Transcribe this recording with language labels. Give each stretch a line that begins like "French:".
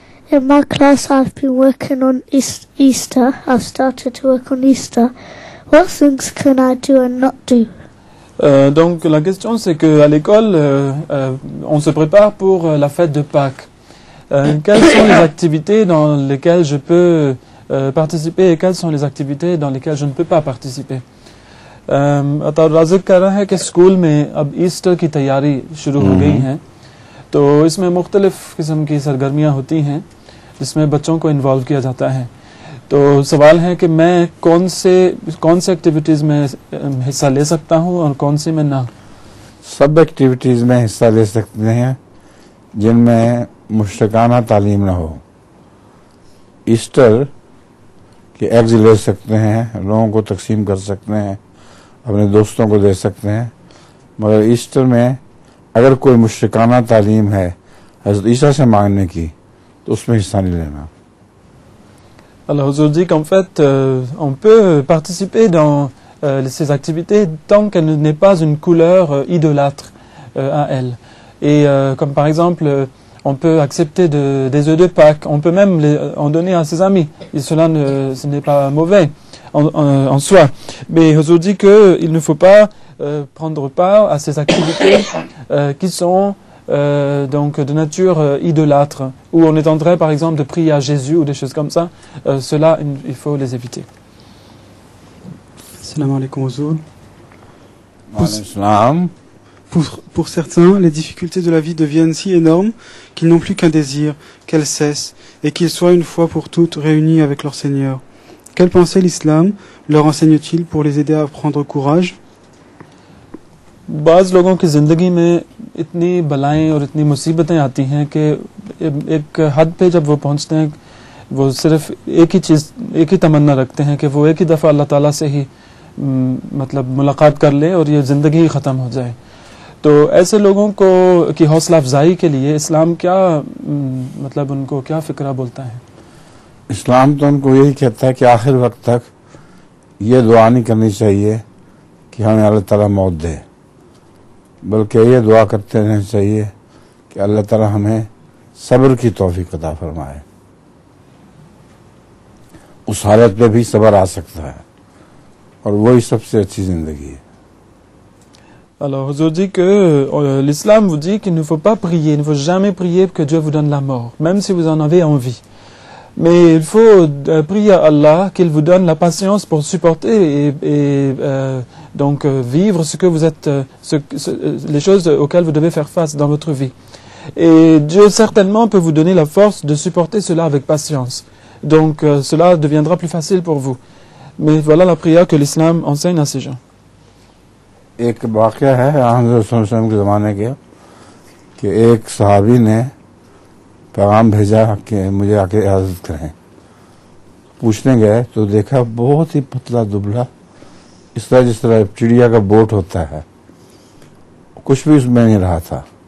English: In my class I've been working on Easter. I've started to work on Easter. What things can I do and not do?
French: Donc la question c'est qu'à l'école on se prépare pour la fête de Pâques. Quelles sont les activités dans lesquelles je peux participer et quelles sont les activités dans lesquelles je ne peux pas participer?
Hindi: Ataur राज़िक कह रहा है कि school में अब Easter की तैयारी शुरू हो गई है, तो इसमें मुख्तलिफ किस्म की सरगर्मियाँ होती हैं जिसमें बच्चों को इन्वॉल्व किया जाता है। तो सवाल है कि मैं कौन से एक्टिविटीज़ में हिस्सा ले सकता हूँ और कौन सी में ना। सब एक्टिविटीज़ में हिस्सा ले सकते हैं जिनमें मुश्तकाना तालीम ना हो। ईस्टर के एग्स ले सकते हैं, लोगों को तकसीम कर सकते हैं, अपने दोस्तों को दे सकते हैं, मगर ईस्टर में अगर कोई मुश्रिकाना तालीम है हज़रत ईसा से मांगने की तो उसमें हिस्सा नहीं लेना।
French: Alors Huzour dit qu'en fait on peut participer dans ces activités tant qu'elle n'est pas une couleur idolâtre à elle. Et comme par exemple on peut accepter des œufs de Pâques, on peut même en donner à ses amis, et cela ce n'est pas mauvais en soi. Mais Huzour dit qu'il ne faut pas prendre part à ces activités qui sont donc de nature idolâtre, où on est en train par exemple de prier à Jésus ou des choses comme ça. Cela, il faut les éviter.
Arabic: Salam alaikum Huzour. Salam.
French: Pour certains, les difficultés de la vie deviennent si énormes qu'ils n'ont plus qu'un désir, qu'elles cessent, et qu'ils soient une fois pour toutes réunis avec leur Seigneur. Quelle pensée l'islam leur enseigne-t-il pour les aider à prendre courage?
Hindi: बाज़ लोगों की ज़िंदगी में इतनी बलाएं और इतनी मुसीबतें आती हैं कि एक हद पे जब वो पहुंचते हैं वो सिर्फ एक ही तमन्ना रखते हैं कि वो एक ही दफ़ा अल्लाह ताला से ही मतलब मुलाकात कर ले और ये ज़िंदगी ही ख़त्म हो जाए। तो ऐसे लोगों को की हौसला अफजाई के लिए इस्लाम क्या मतलब उनको क्या फ़िक्रा बोलता है? इस्लाम तो उनको यही कहता है कि आखिर वक्त तक ये दुआ नहीं करनी चाहिए कि हमें अल्लाह ताला मौत दे, बल्कि ये दुआ करते रहना चाहिए कि अल्लाह ताला हमें सब्र की तौफीक अता फरमाए। उस हालत पे भी सब्र आ सकता है और वही सबसे अच्छी जिंदगी है।
French: Alors, Huzour dit que l'islam vous dit qu'il ne faut pas prier, il ne faut jamais prier que Dieu vous donne la mort, même si vous en avez envie. Mais il faut prier à Allah qu'il vous donne la patience pour supporter et donc vivre ce que vous êtes, les choses auxquelles vous devez faire face dans votre vie. Et Dieu certainement peut vous donner la force de supporter cela avec patience. Donc cela deviendra plus facile pour vous. Mais voilà la prière que l'islam enseigne à ces gens.
Hindi: एक वाक़या है हज़रत सल्लल्लाहु अलैहि वसल्लम के ज़माने के कि एक सहाबी ने पैगाम भेजा कि मुझे आके इजाज़त करें। पूछने गए तो देखा बहुत ही पतला दुबला, इस तरह जिस तरह चिड़िया का बोट होता है, कुछ भी उसमें नहीं रहा था।